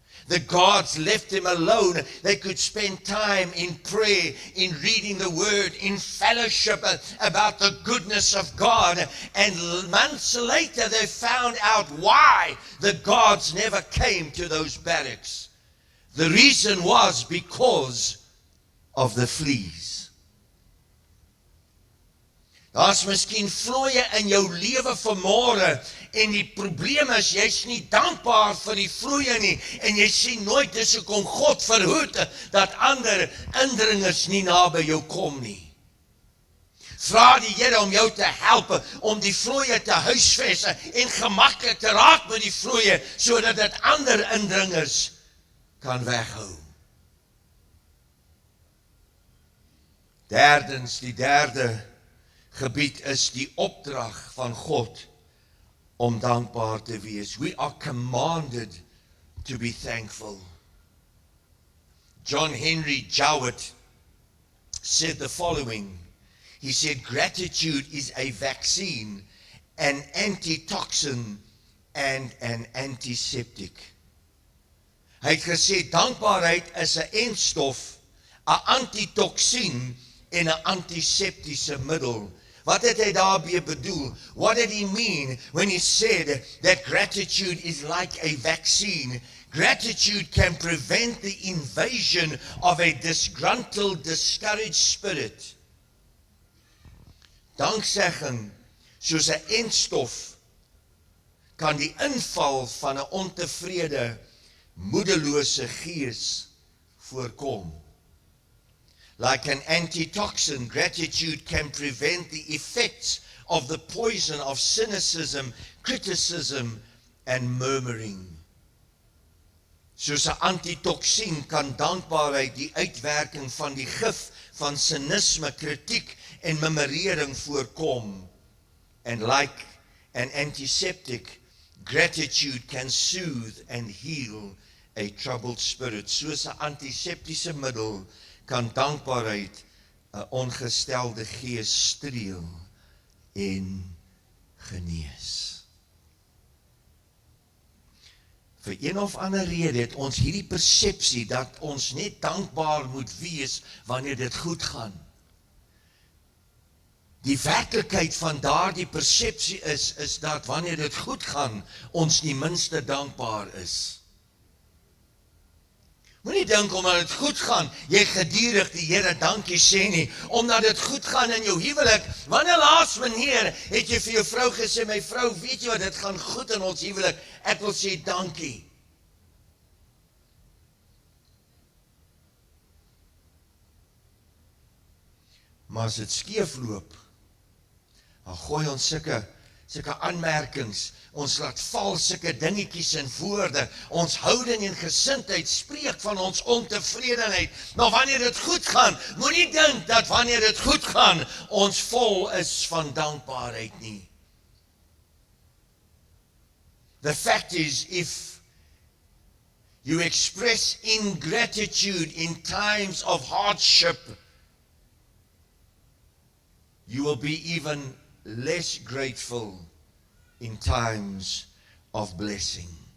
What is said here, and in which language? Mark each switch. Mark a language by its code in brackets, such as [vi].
[en] The guards left them alone. They could spend time in prayer, in reading the word, in fellowship about the goodness of God. And months later, they found out why the guards never came to those barracks. The reason was because of the fleas. [af] Daar's miskien vlooie in jou lewe vanmôre en die probleem is jy's nie dankbaar vir die vloeie nie en jy sien nooit dis hoekom God verhoed dat ander indringers nie naby jou kom nie. Vra die Here om jou te help om die vloeie te huisves en gemaklik te raak met die vloeie sodat dit ander indringers kan weghou. Derdens, die derde gebied is die opdrag van God om dankbaar te wees. [en] We are commanded to be thankful. John Henry Jowett said the following. He said, gratitude is a vaccine, an antitoxin and an antiseptic. [af] Hy het gesê, dankbaarheid is 'n entstof, 'n antitoksien en 'n antiseptiese middel. Wat het hy daarmee bedoel? [en] What did he mean when he said that gratitude is like a vaccine? Gratitude can prevent the invasion of a disgruntled, discouraged spirit. [af] Danksegging, soos 'n entstof, kan die inval van 'n ontevrede, moedelose gees voorkom. [en] Like an antitoxin, gratitude can prevent the effects of the poison of cynicism, criticism, and murmuring. [af] Soos 'n antitoksien kan dankbaarheid die uitwerking van die gif van cynisme, kritiek en murmurering voorkom. [en] And like an antiseptic, gratitude can soothe and heal a troubled spirit. [af] Soos 'n antiseptiese middel kan dankbaarheid 'n ongestelde gees streel en genees. Vir een of ander rede het ons hierdie persepsie dat ons net dankbaar moet wees wanneer dit goed gaan. Die werklikheid van daardie persepsie is dat wanneer dit goed gaan, ons nie minste dankbaar is. Moenie dink omdat dit goed gaan, jy gedurig die Here dankie sê nie, omdat dit goed gaan in jou huwelik. Wanneer laas meneer het jy vir jou vrou gesê, my vrou, weet jy wat, dit gaan goed in ons huwelik, ek wil sê dankie. Maar as dit skeefloop, dan gooi ons sulke aanmerkings, ons laat val sulke dingetjies in woorde, ons houding en gesindheid spreek van ons ontevredenheid. Maar wanneer dit goed gaan, moenie dink dat wanneer dit goed gaan, ons vol is van dankbaarheid nie. [en] The fact is, if you express ingratitude in times of hardship, you will be even less grateful in times of blessing.